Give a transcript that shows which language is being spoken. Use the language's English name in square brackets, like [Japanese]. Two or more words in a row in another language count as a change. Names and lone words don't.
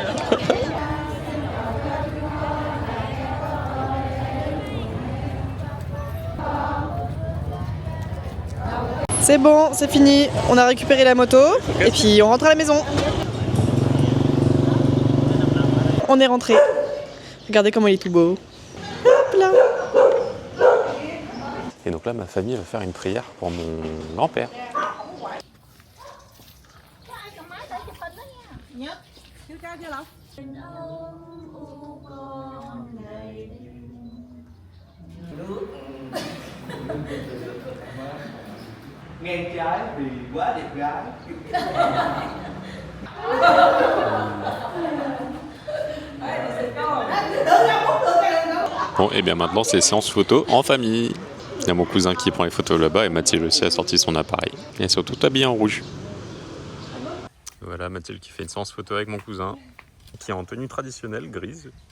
[French] C'est bon, c'est fini. On a récupéré la moto et puis on rentre à la maison. On est rentré. Regardez comment il est tout beau. Hop là. Et donc là, ma famille va faire une prière pour mon grand-père. [Vietnamese] Ngang trái vì quá đẹp gái. [French] Bon, et bien maintenant, c'est séance photo en famille. Il y a mon cousin qui prend les photos là-bas et Mathilde aussi a sorti son appareil. Et elles sont toutes habillées en rouge. Voilà Mathilde qui fait une séance photo avec mon cousin, qui est en tenue traditionnelle grise.